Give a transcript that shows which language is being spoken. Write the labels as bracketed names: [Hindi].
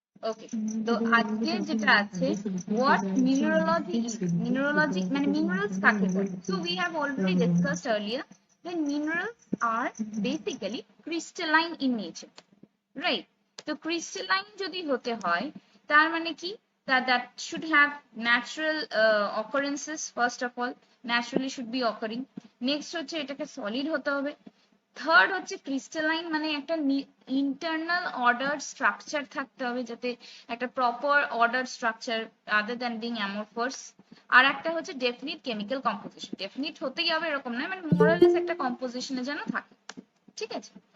[Bangla] ওকে, তো আজকে যেটা আছে [English] what mineralogy is, [Bangla] মিনারোলজি মানে মিনারেলস কাকে বলে। [English] So we have already discussed earlier that minerals are basically crystalline in nature, right? [Bangla] তো crystalline যদি হতে হয় তার মানে কি, [English] that should have natural occurrences first of all, naturally should be occurring. [Bangla] Next হচ্ছে এটাকে সলিড হতে হবে। থার্ড হচ্ছে ক্রিস্টালাইন মানে একটা ইন্টারনাল অর্ডার স্ট্রাকচার থাকতে হবে, যাতে একটা proper order structure [English] Rather than being amorphous. [Bangla] আর একটা হচ্ছে ডেফিনিট কেমিক্যাল কম্পোজিশন, ডেফিনিট হতেই হবে এরকম নয়, মানে মোরালেস একটা কম্পোজিশনে যেন থাকে, ঠিক আছে।